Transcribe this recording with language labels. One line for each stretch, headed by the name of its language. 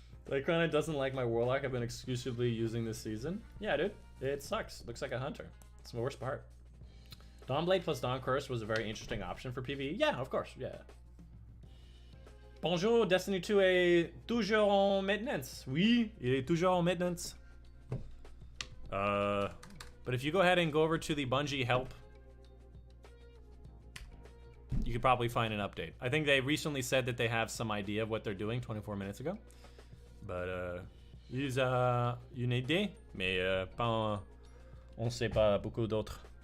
English: Dychronic doesn't like my Warlock I've been exclusively using this season. Yeah, dude. It sucks. Looks like a hunter. It's the worst part. Dawnblade plus Dawn Curse was a very interesting option for PvE. Yeah, of course. Yeah.
French: Bonjour, Destiny 2 est toujours en maintenance. Oui, il est toujours en maintenance.
English: But if you go ahead and go over to the Bungie help, you could probably find an update. I think they recently said that they have some idea of what they're doing 24 minutes ago.
French: But ils ont une idée, mais pas, on sait pas beaucoup d'autres.